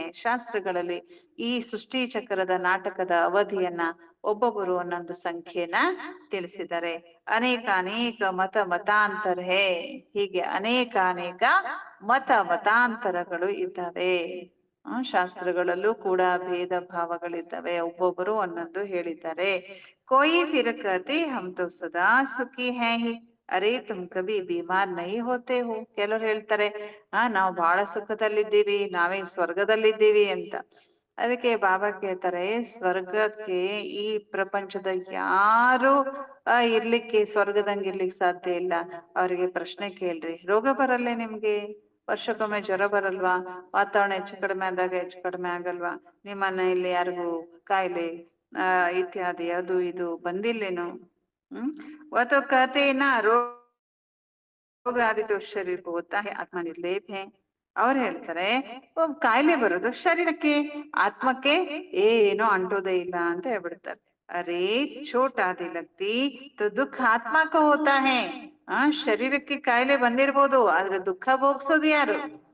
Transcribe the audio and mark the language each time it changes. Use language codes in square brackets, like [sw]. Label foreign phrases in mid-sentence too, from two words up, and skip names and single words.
[kn] ಶಾಸ್ತ್ರಗಳಲ್ಲಿ ಈ ಸೃಷ್ಟಿ ಚಕ್ರದ ನಾಟಕದ ಅವಧಿಯನ್ನ ಒಬ್ಬೊಬ್ಬರು ಒಂದೊಂದು ಸಂಖ್ಯೆನ ತಿಳಿಸಿದ್ದಾರೆ. [hi] अनेक मतांतर है. [kn] ಹೀಗೆ ಅನೇಕ ಮತಾಂತರಗಳು ಇದ್ದಾವೆ. ಶಾಸ್ತ್ರಗಳಲ್ಲೂ ಕೂಡ ಭೇದ ಭಾವಗಳಿದ್ದಾವೆ. ಒಬ್ಬೊಬ್ಬರು ಒಂದೊಂದು ಹೇಳಿದ್ದಾರೆ. [hi] कोई फिर कहते हम तो सदा सुखी हैं ही. अरे तुम कभी बीमार नहीं होते हो. [kn] ಕೆಲವ್ರು ಹೇಳ್ತಾರೆ, ನಾವು ಬಹಳ ಸುಖದಲ್ಲಿದ್ದೀವಿ, ನಾವೇ ಸ್ವರ್ಗದಲ್ಲಿದ್ದೀವಿ ಅಂತ. ಅದಕ್ಕೆ ಬಾಬಾ ಕೇಳ್ತಾರೆ, ಸ್ವರ್ಗಕ್ಕೆ ಈ ಪ್ರಪಂಚದ ಯಾರು ಇರ್ಲಿಕ್ಕೆ ಸ್ವರ್ಗದಂಗೆ ಇರ್ಲಿಕ್ಕೆ ಸಾಧ್ಯ ಇಲ್ಲ. ಅವರಿಗೆ ಪ್ರಶ್ನೆ ಕೇಳ್ರಿ, ರೋಗ ಬರಲ್ಲೇ ನಿಮ್ಗೆ? ವರ್ಷಕ್ಕೊಮ್ಮೆ ಜ್ವರ ಬರಲ್ವಾ? ವಾತಾವರಣ ಹೆಚ್ಚು ಕಡಿಮೆ ಆದಾಗ ಹೆಚ್ಚು ಕಡಿಮೆ ಆಗಲ್ವಾ? ನಿಮ್ಮ ಮನೆಯಲ್ಲಿ ಯಾರಿಗೂ ಕಾಯಿಲೆ ಇತ್ಯಾದಿ ಅದು ಇದು ಬಂದಿಲ್ಲೇನು? [hi] वो तो कहते हैं ना, रोग आदि तो शरीर को होता है, आत्मा निर्लेप है. [kn] ಅವ್ರು ಹೇಳ್ತಾರೆ, ಕಾಯಿಲೆ ಬರೋದು ಶರೀರಕ್ಕೆ, ಆತ್ಮಕ್ಕೆ ಏನೋ ಅಂಟೋದೇ ಇಲ್ಲ ಅಂತ ಹೇಳ್ಬಿಡ್ತಾರೆ. [hi] अरे चोट आदि लगती तो दुःख आत्मक होता है. [kn] ಶರೀರಕ್ಕೆ ಕಾಯಿಲೆ ಬಂದಿರ್ಬೋದು, ಆದ್ರೆ ದುಃಖ ಭೋಗ್ಸೋದು ಯಾರು?